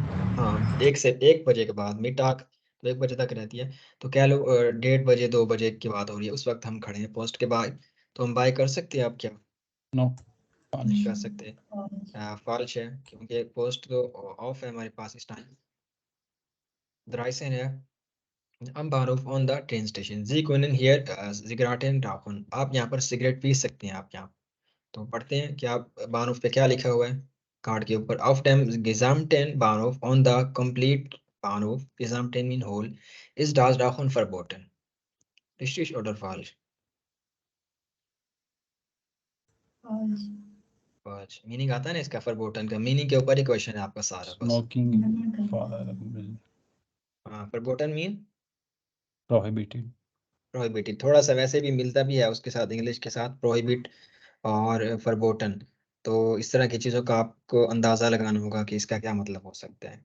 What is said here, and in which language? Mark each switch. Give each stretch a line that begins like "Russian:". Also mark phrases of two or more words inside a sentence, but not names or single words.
Hindi: हाँ 1 से 1 बजे के बाद मिटाक, तो 1 बजे तक रहती है। तो कह लो 1:30 बजे 2 बजे की बात हो रही है, उस वक्त हम खड़े हैं पोस्ट के बाहर, तो हम बाय कर सकते हैं। आप क्या नो नहीं कर सकते? false, फॉल्स है, क्योंकि पोस्ट तो ऑफ है हमारे पास इस टाइम।
English: द्राइसन है
German: am Bahnhof
English: on the train station.
German: Sie können hier Zigaretten rauchen.
Hindi: आप यहाँ पर सिगरेट पी सकते हैं। आप यहाँ तो पढ़ते हैं कि आप बानोफ पे क्या लिखा हुआ है कार्ड के ऊपर।
German: Auf dem gesamten Bahnhof
English: on the complete
German: Bahnhof gesamten
English: mean whole
German: ist das Rauchen verboten. Richtig oder falsch? false, falsch.
Hindi: मीनिंग आता है ना इसका verboten का, मीनिंग के ऊपर ही क्वेश्चन है आपका सारा बस। स्मोकिंग नहीं हाँ, verboten मीन प्रोहिबिटेड। प्रोहिबिटेड। थोड़ा सा वैसे भी मिलता भी है उसके साथ, इंग्लिश के साथ प्रोहिबिट और फरबोटन। तो इस तरह की चीज़ों का आपको अंदाज़ा लगाना होगा कि इसका क्या मतलब हो सकता है।